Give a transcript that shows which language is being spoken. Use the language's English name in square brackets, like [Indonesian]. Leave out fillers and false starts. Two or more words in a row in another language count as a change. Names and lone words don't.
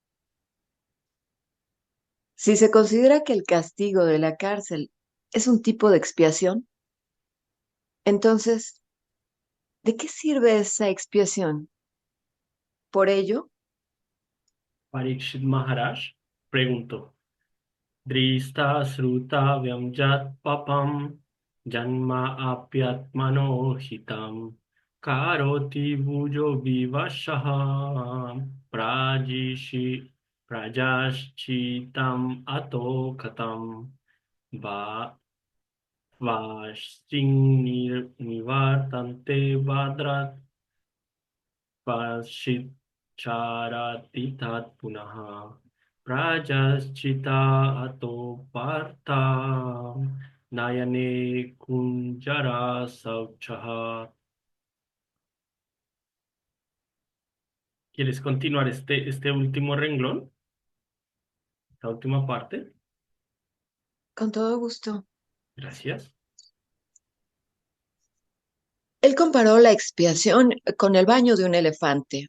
[Spanish] Si se considera que el castigo de la cárcel es un tipo de expiación, entonces, ¿de qué sirve esa expiación? Por ello, Parikshit Maharaj preguntó, [Sanskrit] Drista Sruta Vyamjat Papam Janma Apyatmano Hitam Karoti Bujo Vivashaha Prajishi Prajashchitam Ato Katam Va Vasting Nivartante Vadrat Pashit Charati Tat Punaha Prajaschita Ato Partha Nayane Kunjara Sauchaha. [Spanish] ¿Quieres continuar este último renglón? Esta última parte. con todo gusto. Gracias. Él comparó la expiación con el baño de un elefante.